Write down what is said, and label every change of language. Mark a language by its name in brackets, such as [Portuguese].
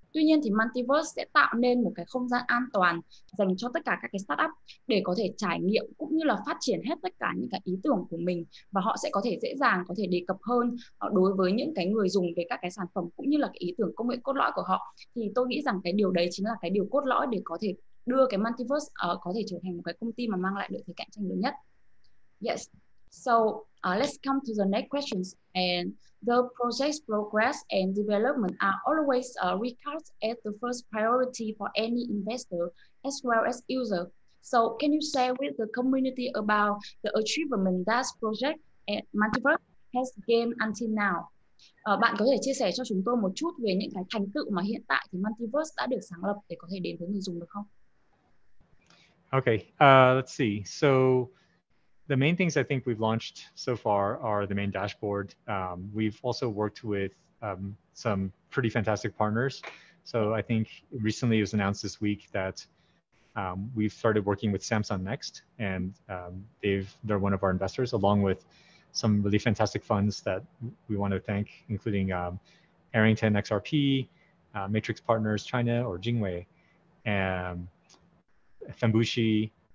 [Vietnamese] Tuy nhiên thì Multiverse sẽ tạo nên một cái không gian an toàn dành cho tất cả các cái startup để có thể trải nghiệm cũng như là phát triển hết tất cả những cái ý tưởng của mình, và họ sẽ có thể dễ dàng có thể đề cập hơn đối với những cái người dùng về các cái sản phẩm cũng như là cái ý tưởng công nghệ cốt lõi của họ. Thì tôi nghĩ rằng cái điều đấy chính là cái điều cốt lõi để có thể đưa cái Multiverse có thể trở thành một cái công ty mà mang lại lợi thế cạnh tranh lớn nhất. [English] Yes. So let's come to the next questions. And the project's progress and development are always regarded as the first priority for any investor as well as user. So can you share with the community about the achievement that project at Multiverse has gained until now? [Vietnamese] Bạn có thể chia sẻ cho chúng tôi một chút về những cái thành tựu mà hiện tại thì Multiverse đã được sáng lập để có thể đến với người dùng được không? [English] Okay, let's see. So the main things I think we've launched so far are the main dashboard. We've also worked with some pretty fantastic partners. So I think recently it was announced this week that we've started working with Samsung Next, and they're one of our investors, along with some really fantastic funds that we want to thank, including Arrington XRP, Matrix Partners China or Jingwei, and Fembushi,